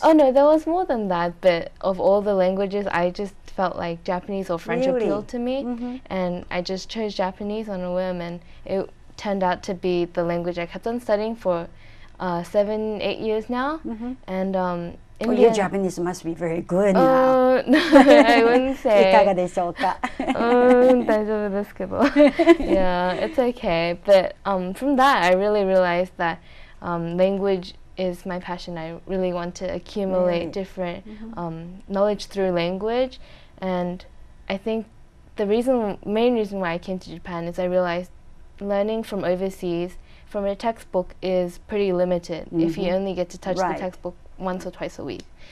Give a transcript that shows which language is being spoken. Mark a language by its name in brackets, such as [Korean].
[English] Oh no, there was more than that, but of all the languages, I just felt like Japanese or French appealed to me, and I just chose Japanese on a whim, and it turned out to be the language I kept on studying for 7-8 years now. And your Japanese must be very good now. No, I wouldn't say. [Japanese] いかがでしょうか? 大丈夫ですけど [English] Yeah, it's okay. But from that, I really realized that language is my passion. I really want to accumulate different knowledge through language. And I think the main reason why I came to Japan is I realized learning from overseas from a textbook is pretty limited if you only get to touch the textbook once or twice a week.